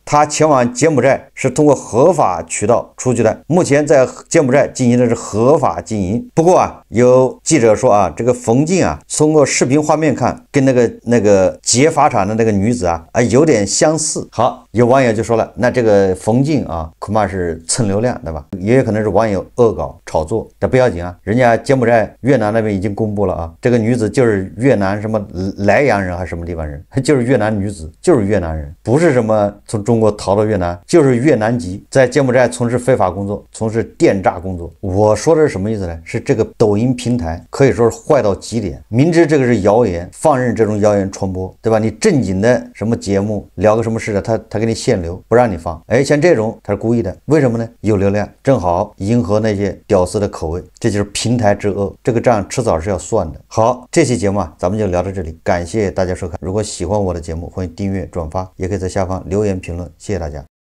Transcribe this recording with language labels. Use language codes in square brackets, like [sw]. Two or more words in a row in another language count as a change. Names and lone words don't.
[zh] 他前往柬埔寨是通過合法渠道出去的，目前在柬埔寨進行的是合法經營。不過啊，有記者說啊，这個馮靜啊，通過視頻畫面看，跟那個劫法場的那個女子啊有點相似。好，有網友就說了，那這個馮靜啊，恐怕是蹭流量，對吧？也有可能是網友惡搞炒作，這不要緊啊，人家柬埔寨越南那邊已經公布了啊，這個女子就是越南什麼萊陽人還是什麼地方人，就是越南女子，就是越南人，不是什麼從中國逃到越南，就是越南籍，在柬埔寨從事非法工作，從事電詐工作。我說的是什麼意思呢？是這個抖音平台可以說是壞到極點，明知這個是謠言，放任這種謠言傳播，對吧？你正經的什麼節目聊個什麼事的，他給你限流，不让你放。哎，像這種他是故意的，為什麼呢？有流量，正好迎合那些屌絲的口味，這就是平台之惡，這個賬遲早是要算的。好，這期節目啊，咱們就聊到這裡，感謝大家收看。如果喜歡我的節目，歡迎訂閱、轉發，也可以在下方留言評論，謝謝大家。